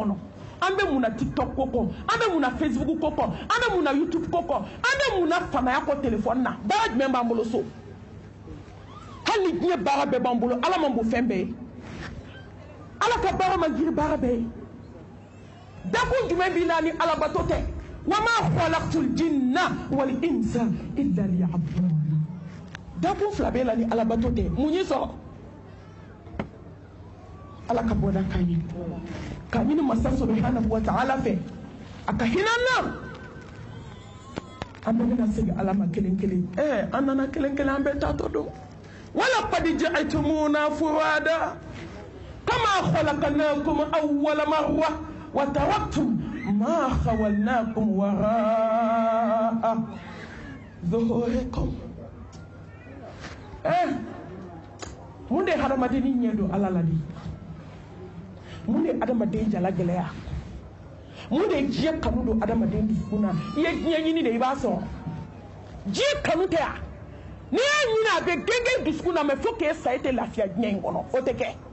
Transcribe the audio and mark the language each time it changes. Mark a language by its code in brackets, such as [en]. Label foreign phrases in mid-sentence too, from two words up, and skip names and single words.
[bm] kɔnɔ an bɛ mun na TikTok ko kɔ an bɛ mun na Facebook ko kɔ an bɛ mun na YouTube ko kɔ an bɛ mun na famaya kɔ téléphone na baara jumɛn b'an bolo so hali ni diɲɛ baara bɛɛ b'an bolo Ala man bon fɛn bɛɛ ye Ala ka baara man giri baara bɛɛ ye dakun jumɛn b'i la ni Alabato tɛ [ar] وما خلقت الجن والإنس إلا ليعبدون [bm] dakun fila b'e la ni Alabato tɛ mun y'i sɔrɔ Ala ka bɔda k'an ye k'a ɲini masa [ar] سبحانه وتعالى [bm] fɛ a ka hinɛ an na an bɛɛ bɛna segin Ala ma kelen kelen an nana kelen kelen an bɛɛ taatɔ don [ar] ولقد جئتمونا فرادا كما خلقناكم أول مرة وتركتم ما خولناكم وراء ظهوركم [bm] mun de hadamadeni ɲɛ don ala la de mun de adamaden jala gɛlɛya mun de diɲɛ kanu don adamaden dusukun na i ye diɲɛ ɲini de i b'a sɔrɔ diɲɛ kanu tɛ yan n'i y'a ɲini a bɛ gɛngɛn dusukun na [fr] mais faut que sa [bm] e tɛ lafiya diɲɛ in kɔnɔ o tɛ kɛ